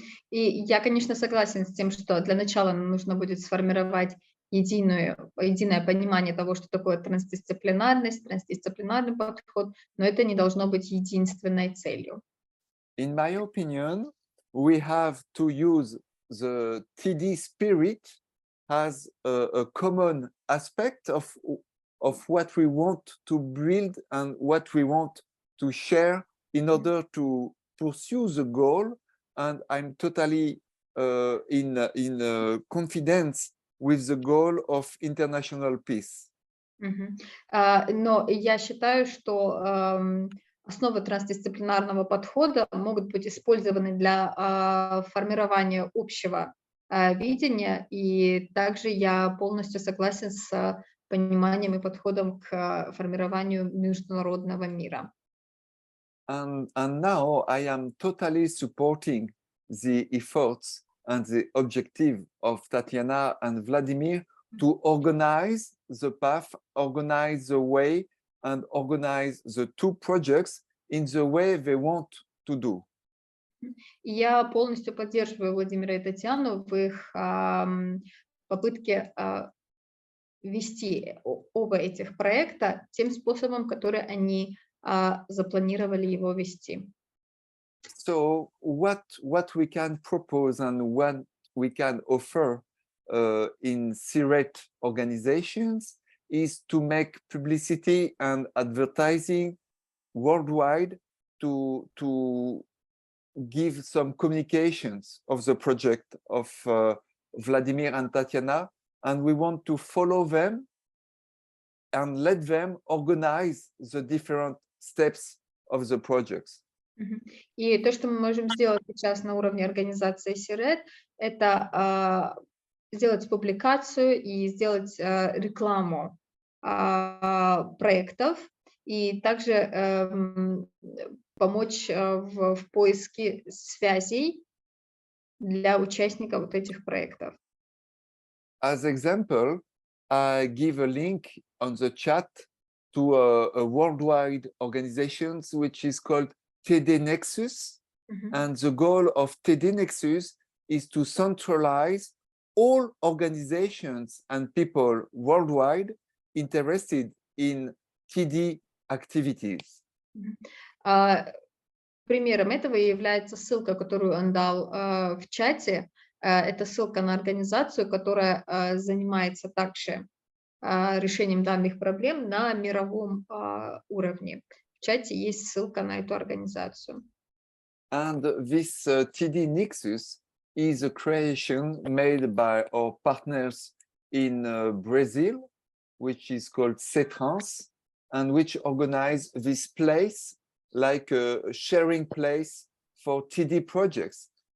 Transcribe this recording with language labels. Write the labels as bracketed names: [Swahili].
[Russian] И я, конечно, согласен с тем, что для начала нам нужно будет сформировать единое понимание того, что такое трансдисциплинарность, трансдисциплинарный подход, но это не должно быть единственной целью. [English] In my opinion, we have to use the TD spirit as a common aspect of what we want to build and what we want to share in order to pursue the goal. And I'm totally in confidence with the goal of international peace. [Russian] Но я считаю, что основы трансдисциплинарного подхода могут быть использованы для формирования общего видения, и также я полностью согласен с пониманием и подходом к формированию международного мира. [English] And now I am totally supporting the efforts and the objective of Tatiana and Vladimir to organize the path, organize the way, and organize the two projects in the way they want to do. [Russian] Я полностью поддерживаю Владимира и Татьяну в их попытке вести оба этих проекта тем способом, который они запланировали его вести. [English] So what we can propose and what we can offer in CIRET organizations is to make publicity and advertising worldwide to give some communications of the project of Vladimir and Tatiana, and we want to follow them and let them organize the different steps of the projects. [Russian] И то, что мы можем сделать сейчас на уровне организации CIRET, это сделать публикацию и сделать рекламу проектов, и также помочь в поиске связей для участников вот этих проектов. [English] As example, I give a link on the chat to a worldwide organization which is called TD Nexus. And the goal of TD Nexus is to centralize all organizations and people worldwide interested in TD activities. [Russian] Примером этого является ссылка, которую он дал в чате. Это ссылка на организацию, которая занимается также решением данных проблем на мировом уровне. В чате есть ссылка на эту организацию. [English] And this TD Nexus is a creation made by our partners in Brazil, which is called CIRET, and which organize this place like a sharing place for TD projects.